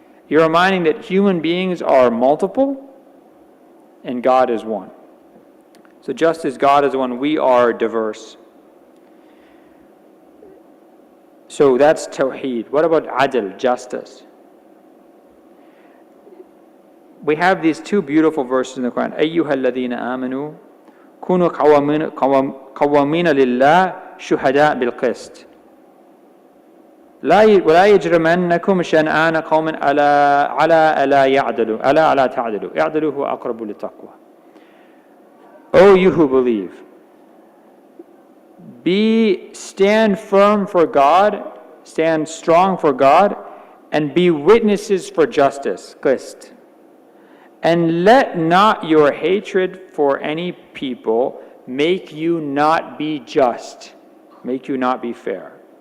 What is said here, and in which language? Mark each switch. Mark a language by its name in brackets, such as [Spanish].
[English] You're reminding that human beings are multiple and God is one. So just as God is one, we are diverse. So that's Tawheed. What about Adl, justice? We have these two beautiful verses in the Quran. [Arabic] أَيُّهَا الَّذِينَ آمَنُوا كُونُوا قَوَّامِينَ لِلَّهِ شُهَدَاءَ بِالْقِسْطِ ولا يجرمنكم شنآن قوم على ألا تعدلوا اعدلوا هو أقرب للتقوى. [English] O you who believe, stand firm for God, stand strong for God, and be witnesses for justice, qist. And let not your hatred for any people make you not be just, make you not be fair.